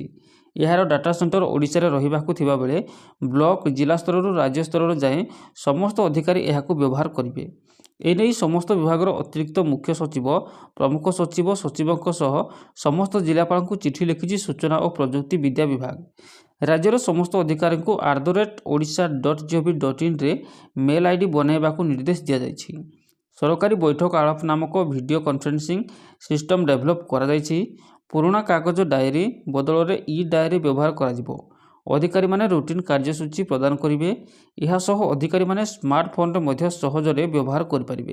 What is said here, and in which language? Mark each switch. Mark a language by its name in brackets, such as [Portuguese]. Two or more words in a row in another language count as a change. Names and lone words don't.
[Odia] ଏହାର [English] data center [Odia] ଓଡ଼ିଶାରେ ରହିବାକୁ ଥିବାବେଳେ ବ୍ଲକ, ଜିଲ୍ଲା ସ୍ତରରୁ ରାଜ୍ୟ ସ୍ତର ଯାଏଁ ସମସ୍ତ ଅଧିକାରୀ ଏହାକୁ ବ୍ୟବହାର କରିବେ। ଏନେଇ ସମସ୍ତ ବିଭାଗର ଅତିରିକ୍ତ ମୁଖ୍ୟ ସଚିବ, ପ୍ରମୁଖ ସଚିବ, ସଚିବଙ୍କ ସହ ସମସ୍ତ ଜିଲ୍ଲାପାଳଙ୍କୁ ଚିଠି ଲେଖିଛି ସୂଚନା ଓ ପ୍ରଯୁକ୍ତି ବିଦ୍ୟା ବିଭାଗ। ରାଜ୍ୟର ସମସ୍ତ ଅଧିକାରୀଙ୍କୁ @odisa.gov.in ରେ [English] mail ID [Odia] ବନାଇବାକୁ ନିର୍ଦ୍ଦେଶ ଦିଆଯାଇଛି। ସରକାରୀ ବୈଠକ ଆଳାପ ନାମକ [English] video conferencing system develop [Odia] କରାଯାଇଛି। ପୁରୁଣା କାଗଜ ଡାଏରୀ ବଦଳରେ [English] e diary [Odia] ବ୍ୟବହାର କରାଯିବ। ଅଧିକାରୀମାନେ ରୁଟିନ୍ କାର୍ଯ୍ୟସୂଚୀ ପ୍ରଦାନ କରିବେ। ଏହା ସହ ଅଧିକାରୀମାନେ ସ୍ମାର୍ଟଫୋନରେ ମଧ୍ୟ ସହଜରେ ବ୍ୟବହାର କରିପାରିବେ।